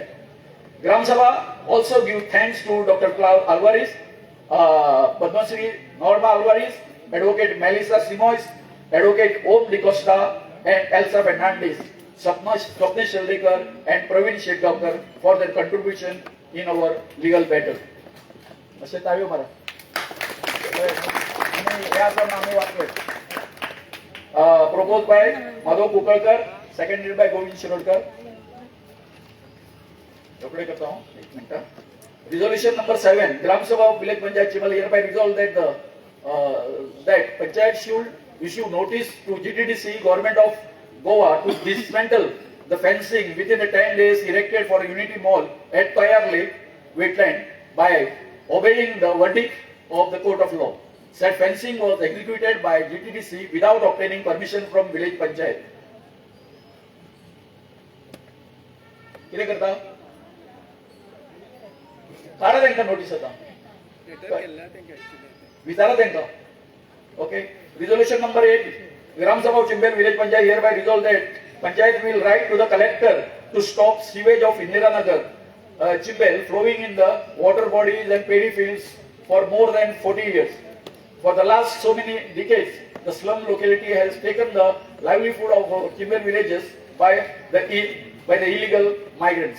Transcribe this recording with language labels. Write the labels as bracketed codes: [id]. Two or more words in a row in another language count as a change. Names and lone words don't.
[en] Gram Sabha also give thanks to Dr. Claude Alvarez, Padma Shri Norma Alvarez, Advocate Melissa Simoes, Advocate Om Di Costa and Elsa Fernandez, Swapnesh Sheldekar and Praveen Shekhawkar for their contribution in our legal battle. [kok] अशें ताळयो मारा. हे आसा आमी वाचले. [en] proposed by Madhav Kukalkar, seconded by Govind Shirodkar. Resolution number 7, Gram Sabha of Village Panchayat Chimal hereby resolved that that Panchayat should issue notice to GTDC Government of Goa to dismantle the fencing within the 10 days erected for Unity Mall at Tayar Lake wetland by obeying the verdict of the Court of Law. Said fencing was executed by GTDC without obtaining permission from Village Panchayat. [mr] किती करता? काढा त्यांना नोटीस आता. विचारा त्यांना. [en] Okay. Resolution number 8. Gram Sabha of Chimbel Village Panchayat hereby resolve that Panchayat will write to the collector to stop sewage of Indira Nagar, Chimbel flowing in the water bodies and paddy fields for more than 40 years. For the last so many decades, the slum locality has taken the livelihood of Chimbel villages by the illegal migrants.